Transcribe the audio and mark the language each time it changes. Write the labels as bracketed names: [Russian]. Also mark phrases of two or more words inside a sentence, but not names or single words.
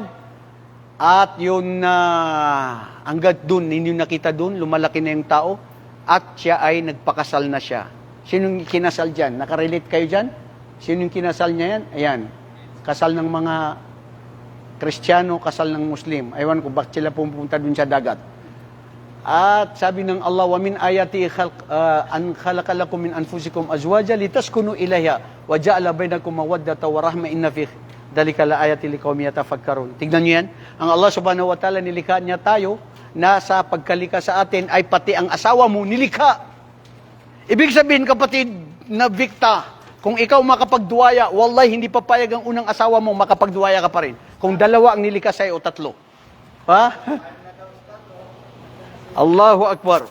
[Filipino] At yun hanggat dun, hindi nakita dun, lumalaki na yung tao. At siya ay nagpakasal na siya. Sinong kinasal dyan? Nakarelate kayo dyan? Sinong kinasal niya yan? Ayan. Kasal ng mga Kristiyano, kasal ng Muslim. Aywan ko, bakit sila pumunta dun sa dagat? At sabi ng Allah, [Arabic] ومن آياته أن خلق لكم من أنفسكم أزواجا لتسكنوا إليها وجعل بينكم مودة ورحمة إن في ذلك لآيات لقوم يتفكرون. [Filipino] Tignan niyo yan. Ang Allah [Arabic] سبحانه وتعالى [Filipino] nilikha niya tayo na sa pagkalika sa atin ay pati ang asawa mo nilikha. Ibig sabihin, kapatid na Victa, kung ikaw makapagduwaya, wallahi hindi papayag ang unang asawa mo, makapagduwaya ka pa rin. Kung dalawa ang nilikha sa'yo o tatlo. Ha? [Arabic] الله أكبر.